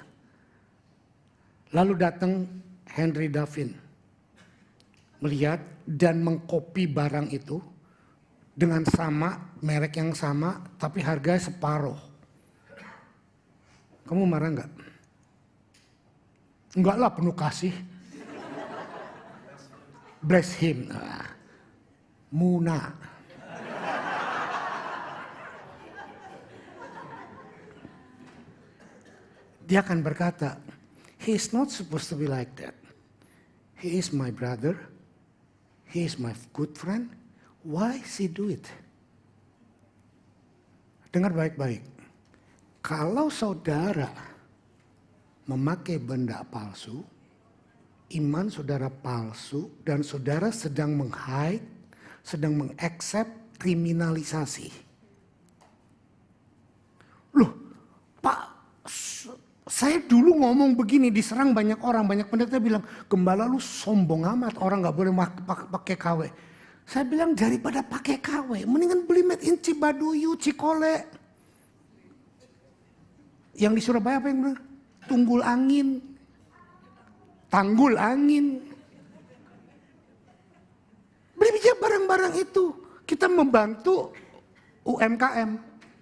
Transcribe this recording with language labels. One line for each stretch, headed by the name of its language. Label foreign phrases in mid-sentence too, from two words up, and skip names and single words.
Indonesian: Lalu datang Henry Daphne, melihat dan mengkopi barang itu dengan sama, merek yang sama, tapi harganya separuh. Kamu marah nggak? Enggak lah, penuh kasih.
English: Bless him. Muna.
Indonesian: Dia akan berkata,
English: he is not supposed to be like that. He is my brother. He is my good friend. Why does he do it?
Indonesian: Dengar baik-baik. Kalau saudara memakai benda palsu, iman saudara palsu, dan saudara sedang meng-hide, sedang meng-accept kriminalisasi. Loh, Pak, saya dulu ngomong begini, diserang banyak orang, banyak pendeta bilang, gembala lu sombong amat, orang gak boleh pakai KW. Saya bilang daripada pakai KW, mendingan beli
English: made in
Indonesian: Cibaduyut, Cikole. Yang di Surabaya apa yang benar? Tunggul angin. Tanggul angin. Beli aja barang-barang itu. Kita membantu UMKM.